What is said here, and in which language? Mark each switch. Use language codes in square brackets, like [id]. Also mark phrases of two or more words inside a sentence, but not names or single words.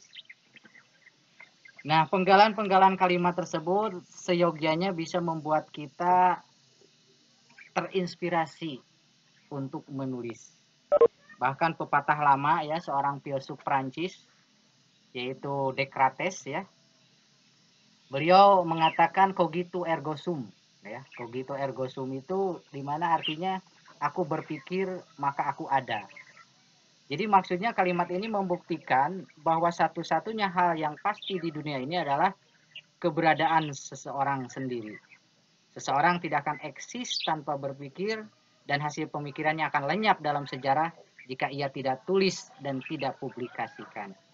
[id] Nah, penggalan-penggalan kalimat tersebut seyogyanya bisa membuat kita terinspirasi untuk menulis. Bahkan pepatah lama ya, seorang filsuf Prancis yaitu Descartes ya, beliau mengatakan [la] cogito ergo sum [id] ya. [la] Cogito ergo sum [id] itu dimana artinya aku berpikir maka aku ada. Jadi maksudnya kalimat ini membuktikan bahwa satu-satunya hal yang pasti di dunia ini adalah keberadaan seseorang sendiri. Seseorang tidak akan eksis tanpa berpikir, dan hasil pemikirannya akan lenyap dalam sejarah jika ia tidak tulis dan tidak publikasikan.